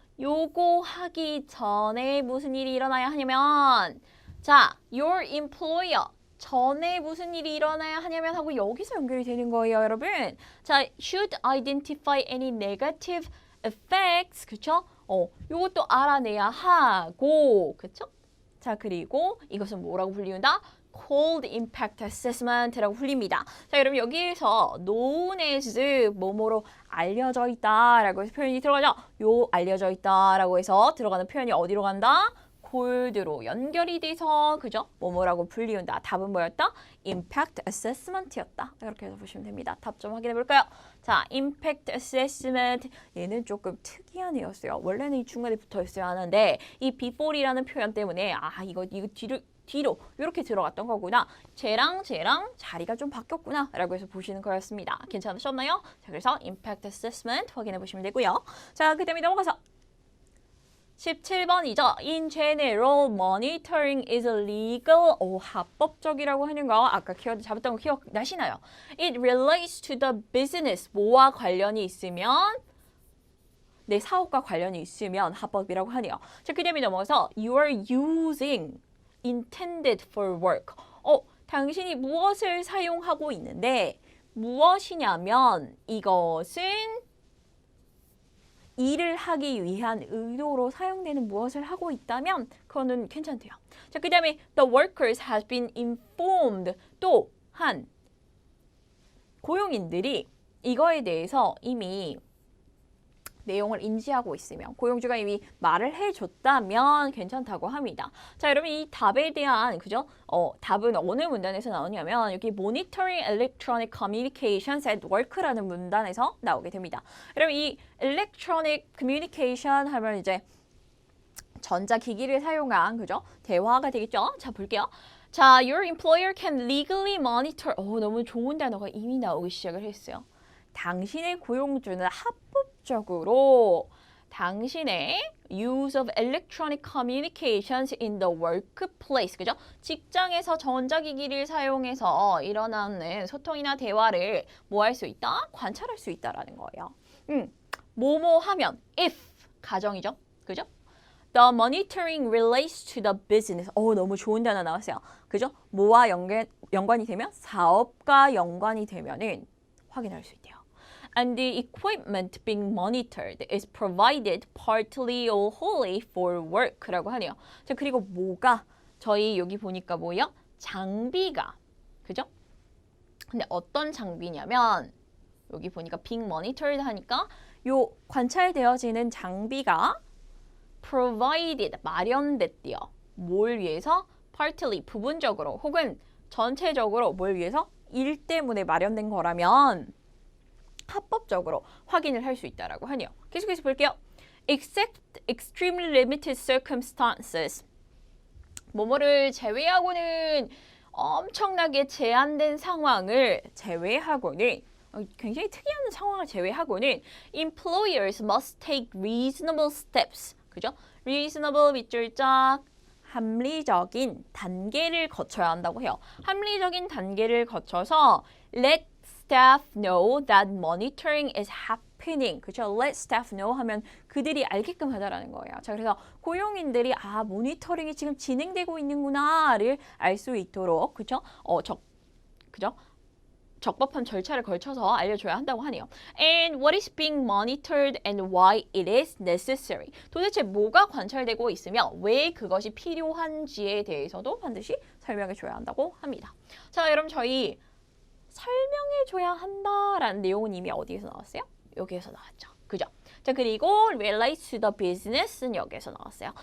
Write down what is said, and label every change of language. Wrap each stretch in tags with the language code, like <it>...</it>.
<ko>요거 하기 전에 무슨 일이 일어나야 하냐면 자,</ko> <en>your employer</en> <ko>전에 무슨 일이 일어나야 하냐면 하고 여기서 연결이 되는 거예요, 여러분.</ko> <en>자, should identify any negative effects, 그쵸?</en> <ko>요것도 알아내야 하고, 그쵸? 자, 그리고 이것은 뭐라고 불리운다?</ko> <en>Cold Impact Assessment</en> <ko>라고 불립니다. 자, 여러분 여기에서</ko> <en>known as</en> <ko>뭐뭐로 알려져 있다라고 해서 표현이 들어가죠. 요 알려져 있다라고 해서 들어가는 표현이 어디로 간다? cold로 연결이 돼서 그죠? 뭐뭐라고 불리운다. 답은 뭐였다?</ko> <en>Impact Assessment였다.</en> <ko>이렇게 해서 보시면 됩니다. 답 좀 확인해 볼까요? 자, Impact Assessment 얘는 조금 특이한 애였어요. 원래는 이 중간에 붙어 있어야 하는데 이 before이라는 표현 때문에 이거 뒤로 이렇게 들어갔던 거구나. 쟤랑 자리가 좀 바뀌었구나 라고 해서 보시는 거였습니다. 괜찮으셨나요? 자, 그래서 Impact Assessment 확인해 보시면 되고요. 자, 그 다음에 넘어가서 17번이죠.</ko> <en>In general, monitoring is legal.</en> <ko>합법적이라고 하는 거 아까 키워드 잡았던 거 기억나시나요?</ko> <en>It relates to the business.</en> <ko>뭐와 관련이 있으면 내 사업과 관련이 있으면 합법이라고 하네요.</ko> <en>자, 그 다음에 넘어가서 You are using intended for work.</en> <ko>당신이 무엇을 사용하고 있는데 무엇이냐면 이것은 일을 하기 위한 의도로 사용되는 무엇을 하고 있다면 그거는 괜찮대요.</ko> <en>자, 그 다음에 the workers has been informed.</en> <ko>또한 고용인들이 이거에 대해서 이미 내용을 인지하고 있으면 고용주가 이미 말을 해줬다면 괜찮다고 합니다. 자, 여러분 이 답에 대한 그죠? 답은 어느 문단에서 나오냐면 여기 Monitoring Electronic Communications at Work라는 문단에서 나오게 됩니다. 여러분 이 Electronic Communication 하면 이제 전자기기를 사용한 그죠? 대화가 되겠죠? 자, 볼게요.</ko> <en>자, your employer can legally monitor.</en> <ko>너무 좋은 단어가 이미 나오기 시작을 했어요. 당신의 고용주는 합법적으로 당신의</ko> <en>use of electronic communications in the workplace, 그죠?</en> <ko>직장에서 전자기기를 사용해서 일어나는 소통이나 대화를 뭐 할 수 있다? 관찰할 수 있다라는 거예요. 뭐뭐 하면 if 가정이죠, 그죠?</ko> <en>The monitoring relates to the business.</en> <ko>너무 좋은 단어 나왔어요. 그죠? 뭐와 연관이 되면 사업과 연관이 되면은 확인할 수 있대요.</ko> <en>And the equipment being monitored is provided partly or wholly for work</en> <ko>라고 하네요. 자, 그리고 뭐가 저희 여기 보니까 뭐예요? 장비가, 그죠? 근데 어떤 장비냐면 여기 보니까</ko> <en>being monitored</en> <ko>하니까 요 관찰되어지는 장비가 provided, 마련됐대요. 뭘 위해서? partly, 부분적으로 혹은 전체적으로 뭘 위해서? 일 때문에 마련된 거라면 합법적으로 확인을 할 수 있다라고 하네요. 계속해서 볼게요.</ko> <en>Except extremely limited circumstances.</en> <ko>뭐뭐를 제외하고는 엄청나게 제한된 상황을 제외하고는 굉장히 특이한 상황을 제외하고는</ko> <en>employers must take reasonable steps.</en> <ko>그죠? reasonable 밑줄짝 합리적인 단계를 거쳐야 한다고 해요. 합리적인 단계를 거쳐서</ko> <en>let staff know that monitoring is happening.</en> <ko>그렇죠?</ko> <en>let staff know</en> <ko>하면 그들이 알게끔 하자라는 거예요. 자, 그래서 고용인들이 모니터링이 지금 진행되고 있는구나를 알 수 있도록 그렇죠? 그죠? 적법한 절차를 걸쳐서 알려줘야 한다고 하네요.</ko> <en>And what is being monitored and why it is necessary.</en> <ko>도대체 뭐가 관찰되고 있으며 왜 그것이 필요한지에 대해서도 반드시 설명해줘야 한다고 합니다. 자, 여러분 저희 설명해줘야 한다라는 내용은 이미 어디에서 나왔어요? 여기에서 나왔죠. 그죠? 자, 그리고</ko> <en>relate to the business</en> <ko>는 여기에서 나왔어요.</ko>